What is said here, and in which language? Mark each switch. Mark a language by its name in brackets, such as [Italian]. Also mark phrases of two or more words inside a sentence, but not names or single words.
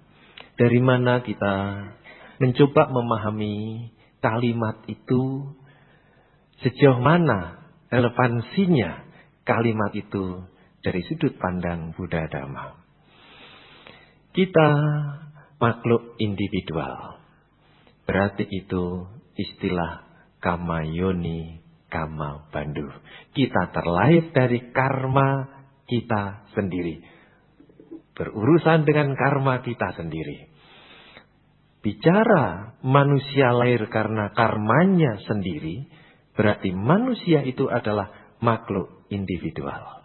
[Indonesian] Dari mana kita mencoba memahami kalimat itu, sejauh mana relevansinya kalimat itu dari sudut pandang Buddha Dhamma. Kita makhluk individual. Berarti itu istilah [Pali] kama yoni, kama bandhu. [Indonesian] Kita terlahir dari karma kita sendiri. Berurusan dengan karma kita sendiri. Bicara manusia lahir karena karmanya sendiri, berarti manusia itu adalah makhluk individual.